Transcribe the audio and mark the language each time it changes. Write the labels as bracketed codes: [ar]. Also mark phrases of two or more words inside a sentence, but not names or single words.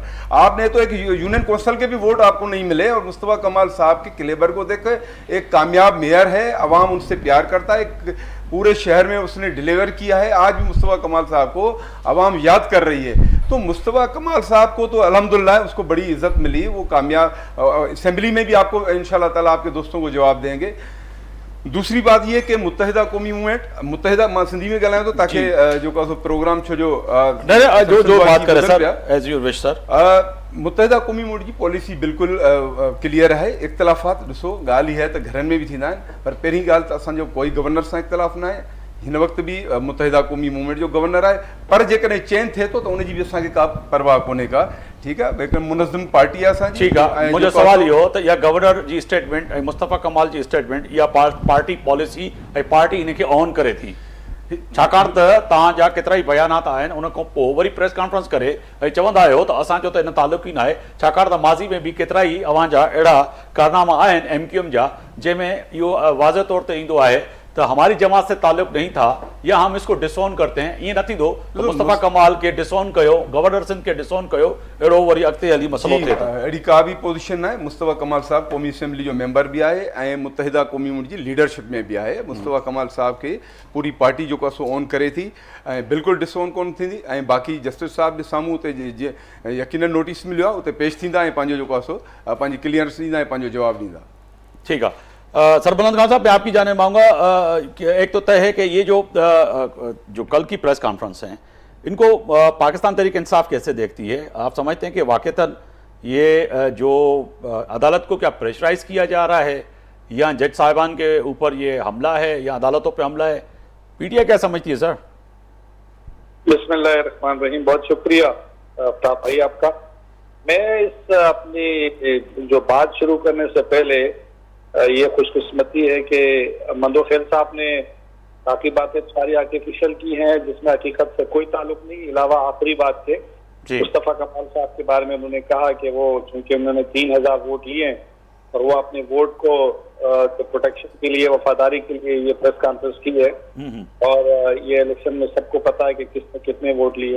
[ur] آپ نے تو ایک یونین کونسل کے بھی ووٹ آپ کو نہیں ملے، اور مصطفیٰ کمال صاحب کے کیلیبر کو دیکھ، ایک کامیاب میئر ہے، عوام ان سے پیار کرتا ہے، ایک پورے شہر میں اس نے ڈیلیور کیا ہے. آج بھی مصطفیٰ کمال صاحب کو عوام یاد کر رہی ہے. تو مصطفیٰ کمال صاحب کو تو الحمدللہ اس کو بڑی عزت ملی، وہ کامیاب. اسمبلی میں بھی آپ کو [ar] إن شاء الله تعالى [ur] آپ کے دوستوں کو جواب دیں گے. دوسری بات یہ کہ متحدہ قومی موومنٹ, [sd] मुत्तहिदा मां सिंधी में ॻाल्हायां थो ताकि जो का प्रोग्राम छो जो [ur] بات کرے سر, [en] as you wish [ur] सर. [sd] मुत्तहिदा कौमी मूवमेंट जी पॉलिसी बिल्कुल क्लियर है. इख़्तिलाफ़ात ॾिसो ॻाल्हि ई है त घरनि में बि थींदा आहिनि, पर पहिरीं ॻाल्हि त असांजो कोई गवर्नर सां इख़्तिलाफ़ न आहे. हिन वक़्तु बि मुत्तहिदा क़ौमी मूवमेंट जो गवर्नर आहे, पर जेकॾहिं चेंज थिए थो त उनजी बि असांखे का परवाह कोन्हे का. ठीकु आहे, लेकिन मुनज़्ज़म पार्टी आहे असांजी. ठीकु आहे, मुंहिंजो सवाल इहो त इहा गवर्नर जी स्टेटमेंट ऐं मुस्तफ़ा कमाल जी स्टेटमेंट, इहा पार्टी पॉलिसी ऐं पार्टी इनखे ऑन करे थी, छाकाणि त तव्हांजा केतिरा ई बयानात आहिनि, उन खां पोइ वरी प्रेस कॉन्फ्रेंस करे ऐं चवंदा आहियो त असांजो त हिन तालुक़ ई न आहे, छाकाणि त माज़ी में बि केतिरा ई अव्हांजा अहिड़ा कारनामा आहिनि MQM जा जंहिंमें इहो वाज़ह तौर ते ईंदो आहे [ur] تو ہماری جماعت سے تعلق نہیں تھا، یا ہم اس کو ڈس اون کرتے ہیں. [sd] ये नथी दो तो मुस्तफ़ा कमाल के डिसोन कयो, गवर्नर सिंध के डिसोन कयो, अहिड़ो वरी अॻिते हली मसलो थिए थो. अहिड़ी का बि पोज़ीशन न आहे. मुस्तफ़ा कमाल साहब क़ौमी असेंबली जो मेंबर भी आहे ऐं मुत्तहिदा क़ौमी मूवमेंट जी लीडरशिप में भी आहे. मुस्तफ़ा कमाल साहब खे पूरी पार्टी जेको आहे सो ऑन करे थी ऐं बिल्कुलु डिसोन कोन थींदी. ऐं बाक़ी जस्टिस साहब जे साम्हूं उते यकीनन नोटिस मिलियो आहे, उते पेश थींदा ऐं पंहिंजो जेको आहे सो पंहिंजी क्लियरेंस ॾींदा ऐं पंहिंजो जवाबु ॾींदा. [ur] ٹھیک ہے. سربلند خان صاحب، میں آپ کی جانے مانگوں گا، ایک تو طے ہے کہ یہ جو کل کی پریس کانفرنس ہیں، ان کو پاکستان تحریک انصاف کیسے دیکھتی ہے? آپ سمجھتے ہیں کہ وقتاً یہ جو عدالت کو کیا پریشرائز کیا جا رہا ہے، یا جج صاحبان کے اوپر یہ حملہ ہے، یا عدالتوں پہ حملہ ہے? PTI کیا سمجھتی ہے سر? [ar] بسم اللہ الرحمن الرحیم. [ur] بہت شکریہ آفتاب بھائی آپ کا. میں اس اپنی جو بات شروع کرنے سے پہلے یہ خوش قسمتی ہے کہ مندو خیل صاحب نے باقی باتیں ساری آرٹیفیشل کی ہیں جس میں حقیقت سے کوئی تعلق نہیں, علاوہ آخری بات کے مصطفیٰ کمال صاحب کے بارے میں انہوں نے کہا کہ وہ چونکہ انہوں نے 3000 ووٹ لیے ہیں اور وہ اپنے ووٹ کو پروٹیکشن کے لیے, وفاداری کے لیے یہ پریس کانفرنس کی ہے, اور یہ الیکشن میں سب کو پتا ہے کہ کس نے کتنے ووٹ لیے ہیں.